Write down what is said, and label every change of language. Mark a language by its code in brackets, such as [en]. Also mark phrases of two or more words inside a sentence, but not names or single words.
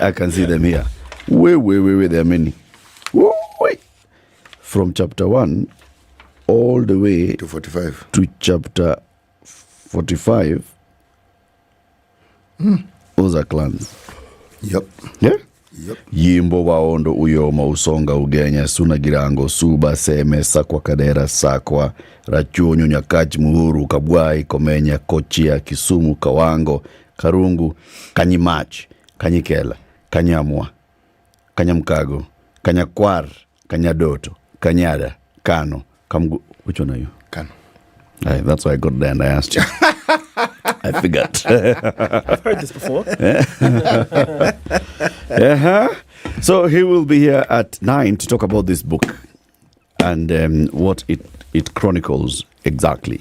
[en] I can see them here. Wait, there are many. Wait. From chapter 1 all the way to 45. To chapter 45. Those are clans. Yep. Yeah? Yep. Yimbo waondo uyoma usonga ugenya suna girango suba seme sakwa kadera sakwa rachunyu nyakachi muhuru kabwai komenya kochia Kisumu kawango karungu kanyimachi kanyikela kanyamwa kanyamkago kanyakwar kanyadoto kanyada kano kamgu. Which one are you? Kano. That's why I got there and I asked you. I figured. I've heard this before. So he will be here at 9 to talk about this book and what it chronicles exactly.